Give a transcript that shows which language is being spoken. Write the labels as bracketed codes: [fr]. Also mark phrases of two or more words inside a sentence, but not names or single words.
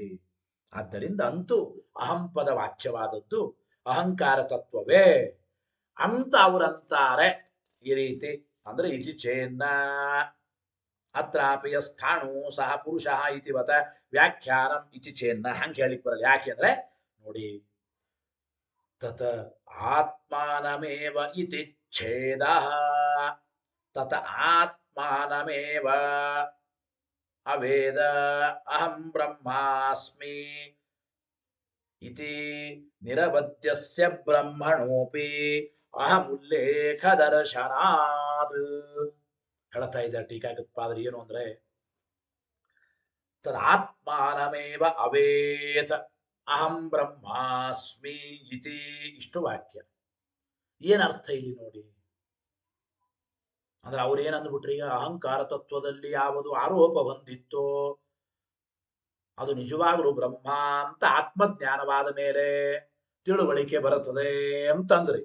[kn] ಆದ್ದರಿಂದ ಅಂತೂ ಅಹಂ ಪದ ವಾಚ್ಯವಾದದ್ದು ಅಹಂಕಾರ ತತ್ವವೇ ಅಂತ ಅವರಂತಾರೆ. ಈ ರೀತಿ ಅಂದ್ರೆ [sa] ಇತಿ ಚೇನ್ನ ಅತ್ರಾಪಿ ಸ್ಥಾಣು ಸಹ ಪುರುಷ ಇತಿವತ ವ್ಯಾಖ್ಯಾನಂ ಇತಿ ಚೇನ್ನ. [kn] ಹಂಗೆ ಹೇಳಿಕ್ ಬರಲ್ಲ. ಯಾಕೆ ಅಂದ್ರೆ ನೋಡಿ, [sa] ತತ ಆತ್ಮಾನಮೇವ ಇತಿ ಛೇದ, ತತ ಆತ್ಮಾನಮೇವ ಅವೇದ ಅಹಂ ಬ್ರಹ್ಮಾಸ್ಮಿ ಇತಿ ನಿರವದ್ಯಸ್ಯ ಬ್ರಹ್ಮಣೋಪಿ ಅಹಂ ಉಲ್ಲೇಖ ದರ್ಶನಾತ್. [kn] ಹೇಳ್ತಾ ಇದ್ದಾರೆ ಟೀಕಾಕೃತ್ಪಾದರು. ಏನು ಅಂದ್ರೆ [sa] ತದಾತ್ಮಾನಮೇವ ಅವೇತ, ಅಹಂ ಬ್ರಹ್ಮಾಸ್ಮಿ ಇತಿ [kn] ಇಷ್ಟು ವಾಕ್ಯ. ಏನರ್ಥ ಇಲ್ಲಿ ನೋಡಿ. ಅಂದ್ರೆ ಅವ್ರು ಏನಂದ್ಬಿಟ್ರಿ, ಈಗ ಅಹಂಕಾರ ತತ್ವದಲ್ಲಿ ಯಾವುದು ಆರೋಪ ಹೊಂದಿತ್ತೋ ಅದು ನಿಜವಾಗಲೂ ಬ್ರಹ್ಮ ಅಂತ ಆತ್ಮಜ್ಞಾನವಾದ ಮೇಲೆ ತಿಳುವಳಿಕೆ ಬರುತ್ತದೆ ಅಂತಂದ್ರಿ.